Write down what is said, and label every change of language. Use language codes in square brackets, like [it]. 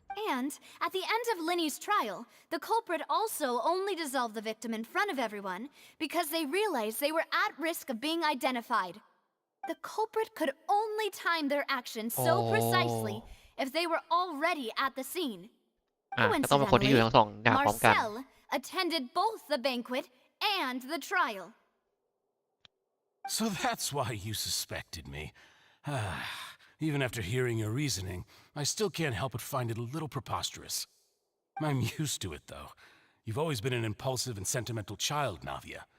[en] And at the end of Linny's trial, the culprit also only dissolved the victim in front of everyone because they realized they were at risk of being identified. The culprit could only time their actions so precisely if they were already at the scene. [th] ก็ต้องเป็นคนที่อยู่ทั้งสองอย่างพร้อมกัน [en] Marcel attended both the banquet and the trial. So that's why you suspected me. Even after hearing your reasoning, I still can't help but find it a little preposterous. I'm used to it, though. You've always been an impulsive and sentimental child, Navia.